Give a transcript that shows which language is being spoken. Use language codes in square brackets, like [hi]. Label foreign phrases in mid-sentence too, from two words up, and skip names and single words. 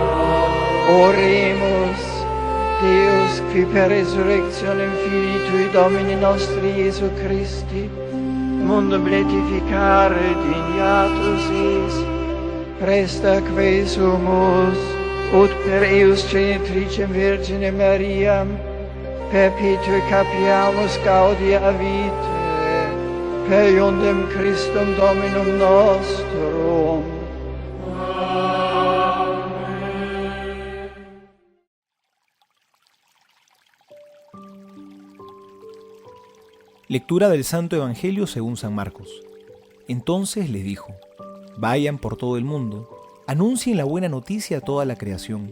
[la] Oremus, Deus, qui per resurrectionem Filii Tui Domini nostri Iesu Christi, mundum beatificare dignatus es, presta que sumus, ut per eius genitricem Virgine Mariam, perpetue capiamus gaudia vitae, per iundem Christum Dominum nostrum. [es] Lectura del Santo Evangelio según San Marcos. Entonces les dijo: vayan por todo el mundo, anuncien la buena noticia a toda la creación.